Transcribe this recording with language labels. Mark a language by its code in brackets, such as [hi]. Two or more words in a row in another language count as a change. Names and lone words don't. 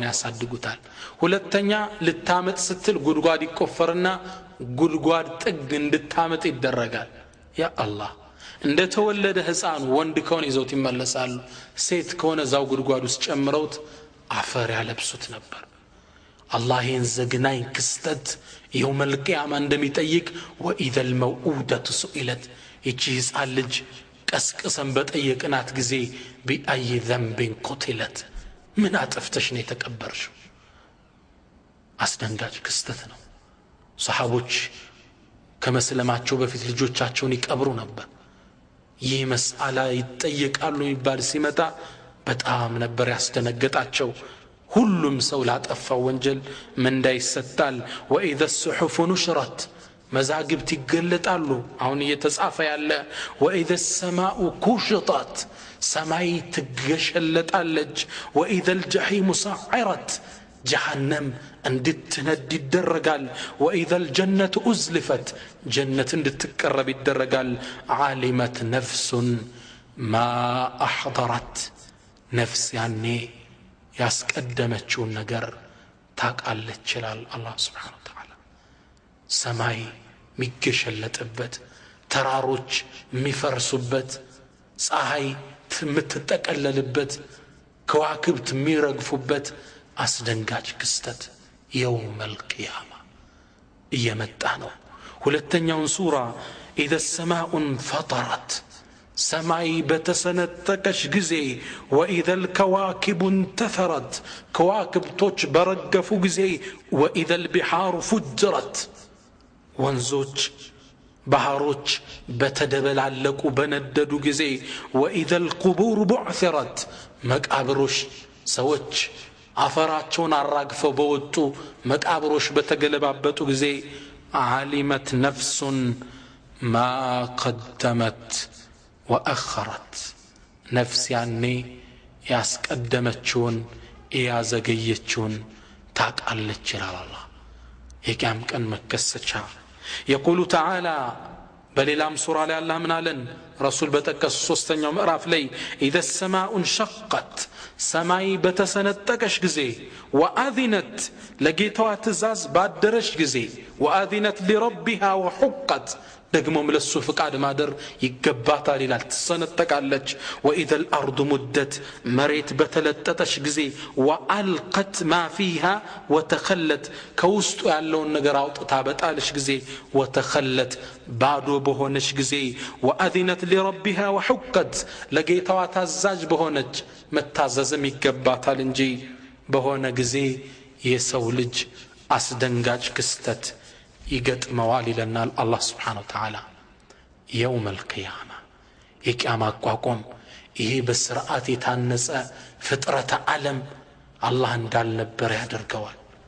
[am] ያሳድጉታል ሁለተኛ ልታመጥ ስትል ጉድጓድ ይቆፈርና ጉድጓድ ጥግ እንድታመጥ ይደረጋል [ar] يا الله [am] እንደተወለደ ህፃን ወንድ ከሆነ ይዘውት ይመለሳሉ ሴት ከሆነ ዛው ጉድጓድ ውስጥ ጨምረውት አፈር ያለብሱት ነበር አላህ ይንዘግናይ ክስተት [ar] يوم القيامة عندما يطيق وإذا الموءودة سئلت [am] ይቺ ህፃን ልጅ ቀስቀሰን በጠየቅናት ጊዜ [ar] بأي ذنب قتلت [am] ምን አጥፍተሽ ነው የተቀበርሽው አስደንጋጭ ክስተት ነው ሰሃቦች ከመስለማቸው በፊት ልጆቻቸውን ይቀብሩ ነበር ይህ መስአላ ይጠየቃሉ ይባል ሲመጣ በጣም ነበር ያስደነገጣቸው ሁሉም ሰው ላጠፋው ወንጀል ምንዳ ይሰጣል [ar] وإذا الصحف نشرت [am] መዛግብት ይገለጣሉ አሁን እየተጻፈ ያለ [ar] وإذا السماء كشطت [am] ሰማይ ትገሸለጣለች [ar] وإذا الجحيم سعرت جهنم [am] እንድትነድ ይደረጋል [ar] وإذا الجنة أزلفت جنة [am] እንድትቀረብ ይደረጋል [ar] علمت نفس ما أحضرت نفس [am] ያኔ ያስቀደመችውን ነገር ታቃለች ይላል አላህ [ar] سبحانه وتعالى [am] ሰማይ ሚገሸለጥበት ተራሮች ሚፈርሱበት ፀሐይ የምትጠቀለልበት ከዋክብት የሚረግፉበት አስደንጋጭ ክስተት [ar] يوم القيامة [am] እየመጣ ነው ሁለተኛው ሱራ [ar] إذا السماء انفطرت [am] ሰማይ በተሰነጠቀች ጊዜ [ar] وإذا الكواكب انتثرت [am] ከዋክብቶች በረገፉ ጊዜ [ar] وإذا البحار فجرت [am] ወንዞች ባህሮች በተደበላለቁ በነደዱ ጊዜ [ar] وإذا القبور بعثرت [am] መቃብሮች ሰዎች አፈራቸውን አራግፈው በወጡ መቃብሮች በተገለባበጡ ጊዜ [ar] علمت نفس ما قدمت وأخرت نفس يعني [am] ያስቀደመችውን ያዘገየችውን ታቃለች ይላል አላህ የቂያም ቀን መከሰቻ [ar] يقول تعالى [am] በሌላም ሱራ ላይ አላህ ምን አለን ረሱል በተቀስ ሶስተኛው ምዕራፍ ላይ [ar] اذا السماء انشقت [am] ሰማይ በተሰነጠቀሽ ጊዜ واذنت ለጌታዋ ትእዛዝ ባደረሽ ጊዜ [ar] واذنت لربها وحقت [am] ደግሞም ለሱ ፍቃድ ማደር ይገባታል ይላል ተሰነጠቃለች [ar] واذا الارض [am] مدت መሬት በተለጠጠሽ ጊዜ [ar] والقت ما فيها وتخلت [am] ከውስጡ ያለውን ነገር አውጥታ በጣለሽ ጊዜ وتخلت ባዶ በሆነሽ ጊዜ [ar] واذنت لربها وحقت [am] ለጌታዋ ታዛዥ በሆነች መታዘዝም ይገባታል እንጂ በሆነ ጊዜ የሰው ልጅ አስደንጋጭ ክስተት ይገጥመዋል ይለናል አላህ [ar] سبحانه وتعالى يوم القيامة [am] የቂያማ አቋቋም ይሄ በስርዓት የታነጸ ፍጥረተ ዓለም አላህ እንዳልነበር ያደርገዋል